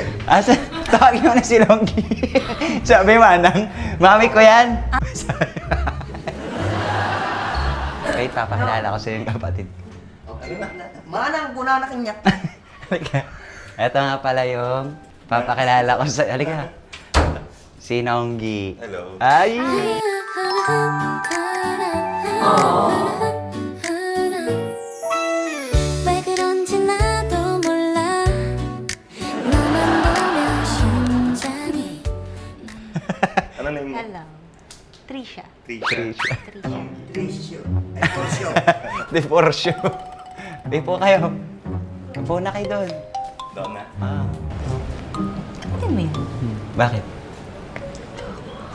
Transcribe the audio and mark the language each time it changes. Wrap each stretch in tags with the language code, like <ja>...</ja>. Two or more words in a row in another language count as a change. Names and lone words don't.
<tl>Asa? Tawagin mo na si Longgi. Sabi Manang, mami ko yan. Wait, papakilala ko sa yung kapatid. Manang guna na kanya. Halika. Ito nga pala yung papakilala ko sa... Halika. Si Nonggi. Hello. Ay!</tl> <ko>왜 그런지 나도 몰라 너만 보면 심장이</ko> <tl>Ano name mo? Hello. Trisha. Trisha. Ratio. Ay, ratio. Di for sure. Di po kayo. Upo na kayo doon. Doon na. Ah. Kapatid mo yun? Bakit? Ha?</tl>